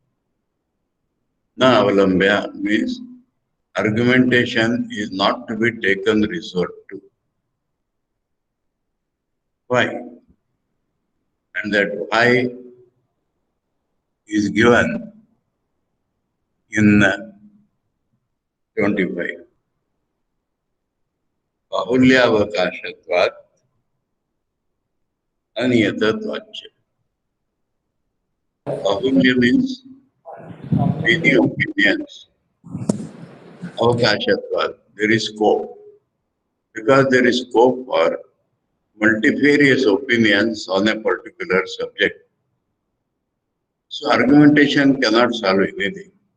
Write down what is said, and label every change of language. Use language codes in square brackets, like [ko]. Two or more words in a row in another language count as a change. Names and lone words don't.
[sa] न अवलम्ब्य [en] means argumentation is not to be taken resort to. Why? And that why is given in 25. [sa] बाहुल्यावकाशत्वात् अनियतत्वाच्च. [en] Bahulya means many opinions. Avakashatvat, there is scope. Because there is scope for multifarious opinions on a particular subject. So argumentation cannot solve anything.